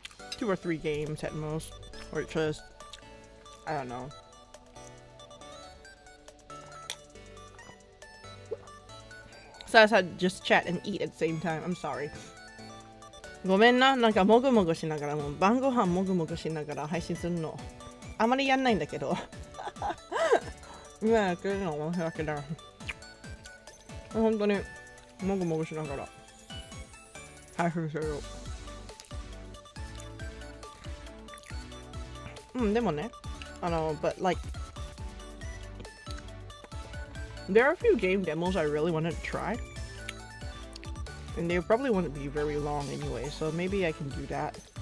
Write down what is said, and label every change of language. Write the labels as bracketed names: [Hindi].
[English] 2 or 3 games at most. Or just, I don't know. So I decided to just chat and eat at the same time. I'm sorry. [Japanese] ごめんな、なんかもぐもぐしながら、もう晩ご飯もぐもぐしながら配信するのあまりやんないんだけど今やってるの面白いけど、本当にもぐもぐしながら配信する。 [English] でもね、 but like there are a few game demos I really wanted to try, and they probably wouldn't be very long anyway, so maybe I can do that.